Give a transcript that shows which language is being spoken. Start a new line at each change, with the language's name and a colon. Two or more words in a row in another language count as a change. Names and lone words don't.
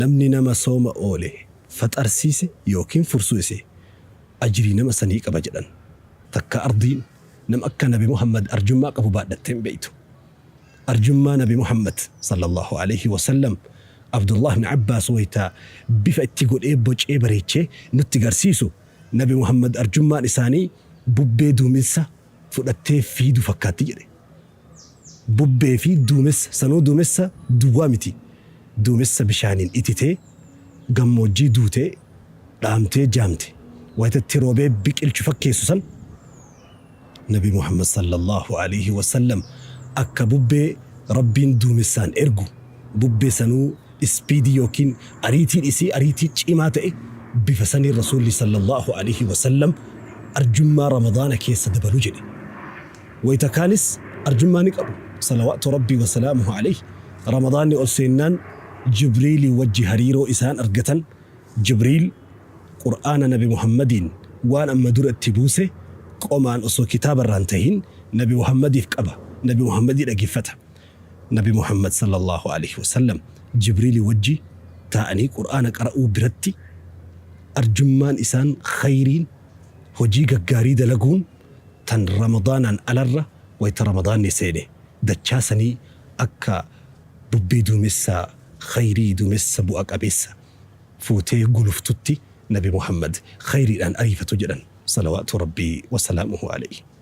Oromo: namni nama sooma oole faxarsiise yookiin fursuuse ajrii nama sanii qaba jedhan. Takka ardiin nam akka nabi Muhammad arjummaa qabu baadhattee hin beeytu. Arjummaa nabi Muhammad
Arabic: صلى الله عليه وسلم
Oromo: Abdullah ibn Abbas wayta bifa itti godhee bocee bareechee nutti garsiisu nabi Muhammad arjummaan isaanii bubbee duumessa fudhattee fiidu fakkaatti jedhe. Bubbee fi duumessa sanuu duumessa duwwaa miti. Duumessa bishaaniin ititee gammoojjii duutee dhaamtee jaamte waytatti roobee biqilchu fakkeessu san nabi Muhammad
Arabic: صلى الله عليه وسلم
Oromo: akka bubbee rabbiin duumessaan ergu bubbee sanuu ispiidii yookiin ariitiin isii ariitii cimaa ta'e bifa sanii rasuulli
Arabic: صلى الله عليه وسلم
Oromo: arjummaa ramadaana keessa dabalu jedhe. Wayta kaanis arjummaa ni qabu
Arabic: صلوات ربي وسلامه عليه.
Oromo: Ramadaanni ol seennaan Jibriil wajji hariiroo isaan argatan. Jibriil qur'aana nabi Muhammadiin waan amma dura itti buuse qomaan osoo kitaabarraan tahin nabi Muhammadiif qaba. Nabi Muhammadii dhageeffata. Nabi Muhammad
Arabic: صلى الله عليه وسلم
Oromo: Jibriil wajji taa'anii qur'aana qara'uu biratti arjummaan isaan khayriin hojii gaggaarii dalaguun tan ramadaanaan alarra wayta ramadaanni seene dachaasanii akka bubbee duumessaa khayrii duumessa bu'a qabeessa fuutee guluftutti nabi Muhammad khayriidhaan ariifatu jedhan
Arabic: صلوات ربي وسلامه عليه.